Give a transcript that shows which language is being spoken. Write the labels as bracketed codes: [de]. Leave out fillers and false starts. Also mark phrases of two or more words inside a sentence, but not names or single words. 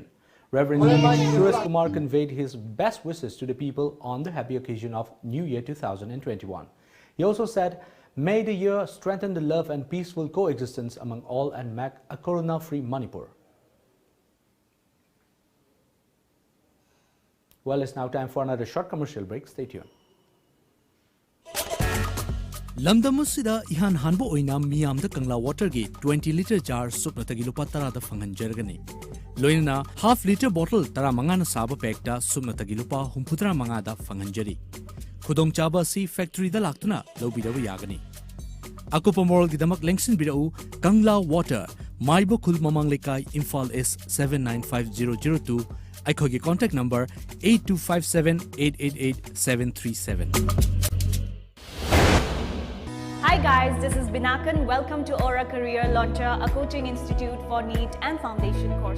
[en] Reverend Suraj Kumar conveyed his best wishes to the people on the happy occasion of New Year 2021. He also said, may the year strengthen the love and peaceful coexistence among all and make a corona-free Manipur. Well, it's now time for another short commercial break. Stay tuned. [mni] Lamdamusida ihan hanbo oina miyamda kangla water gi 20 [en] liter jar [mni] supna tagi lupa tara da fangan jargani. Loina [en] half liter bottle [mni] tara mangana saba pekta supna tagi lupa humputra mangada fangan jari. Kudong chaba si factory da laktuna lobida yagani. Akupa moral gidamak lengsin bidau Kangla Water Maibo Khul Mamang Lekai Imphal is 795002. Aikogi [en] contact number [mni] 8257888737. [en] Hi guys, this is Binakan. Welcome to Aura Career Launcher, a coaching institute for NEET and foundation courses.